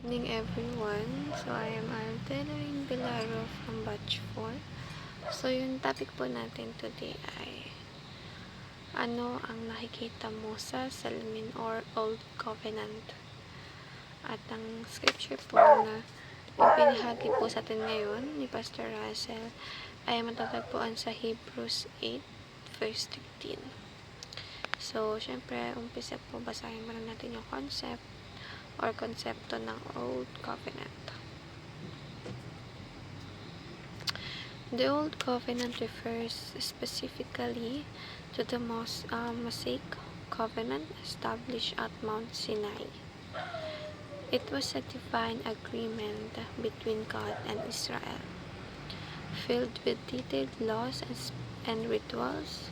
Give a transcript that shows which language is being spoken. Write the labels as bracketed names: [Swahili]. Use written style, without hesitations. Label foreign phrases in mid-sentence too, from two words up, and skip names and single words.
[English] evening, everyone. So, I am Aldenarin Bilaro from Batch 4. [Filipino] So, yung topic po natin today ay ano ang nakikita mo sa Salamin or Old Covenant. At ang scripture po na ipinahagi po sa atin ngayon ni Pastor Russell ay matatagpuan sa Hebrews 8, verse 13. So, syempre, umpisa po, basahin muna natin yung concept or konsepto ng Old Covenant. [English] The Old Covenant refers specifically to the Mosaic Covenant established at Mount Sinai. It was a divine agreement between God and Israel, filled with detailed laws and rituals.